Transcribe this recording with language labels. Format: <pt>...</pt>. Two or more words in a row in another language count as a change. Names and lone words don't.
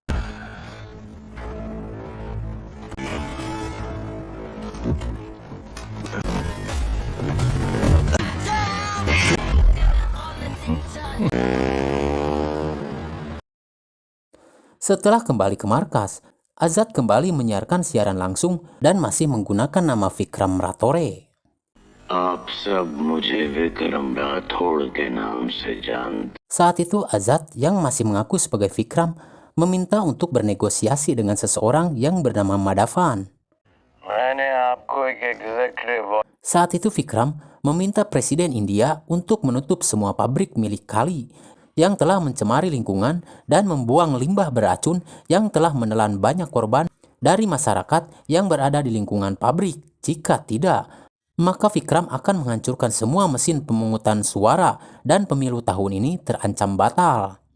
<id>Setelah kembali ke markas, Azad kembali menyiarkan siaran langsung dan masih menggunakan nama Vikram Ratore.</id> <hi>आप सब मुझे विक्रम राठौड़ के नाम से जानते।</hi> <id>Saat itu Azad yang masih mengaku sebagai Vikram meminta untuk bernegosiasi dengan seseorang yang bernama Madhavan.</id> <hi>मैंने आपको एक एग्जीक्यूटिव</hi> <id>Saat itu Vikram meminta Presiden India untuk menutup semua pabrik milik Kali yang telah mencemari lingkungan dan membuang limbah beracun yang telah menelan banyak korban dari masyarakat yang berada di lingkungan pabrik. Jika tidak, maka Vikram akan menghancurkan semua mesin pemungutan suara dan pemilu tahun ini terancam batal.</id>